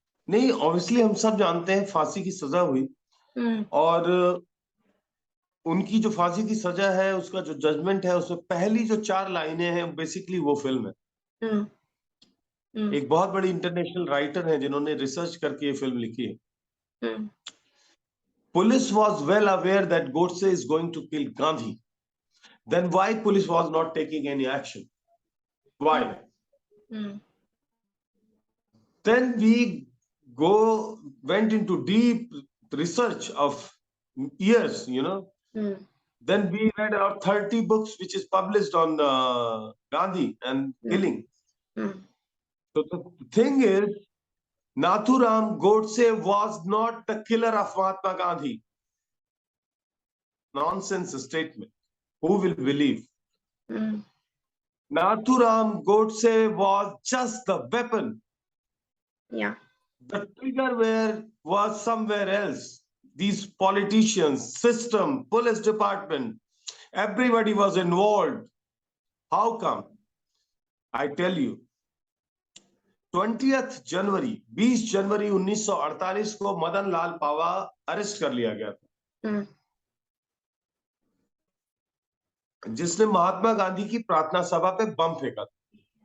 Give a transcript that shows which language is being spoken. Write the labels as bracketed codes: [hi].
[hi] नहीं, ऑब्वियसली हम सब जानते हैं फांसी की सजा हुई। हम्म। और उनकी जो फांसी की सजा है, उसका जो जजमेंट है, उसमें पहली जो 4 लाइनें हैं, बेसिकली वो फिल्म है। हम्म। हम्म। एक बहुत बड़ी इंटरनेशनल राइटर है जिन्होंने रिसर्च करके ये फिल्म लिखी है। हम्म। [en] Police was well aware that Godse is going to kill Gandhi. Then why police was not taking any action? Why? Hmm. Then we went into deep research of years. Hmm. Then we read about 30 books which is published on Gandhi and hmm. killing. Hmm. So the thing is, Nathuram Godse was not the killer of Mahatma Gandhi. Nonsense statement. Who will believe? Hmm. Nathuram Godse was just the weapon. Yeah. The trigger was somewhere else. These politicians, system, police department, everybody was involved. How come? I tell you, [hi] 20 जनवरी 20 जनवरी 1948 को मदन लाल पावा arrest कर लिया गया हम्म। था, जिसने महात्मा गांधी की प्रार्थना सभा पे बम फेंका था।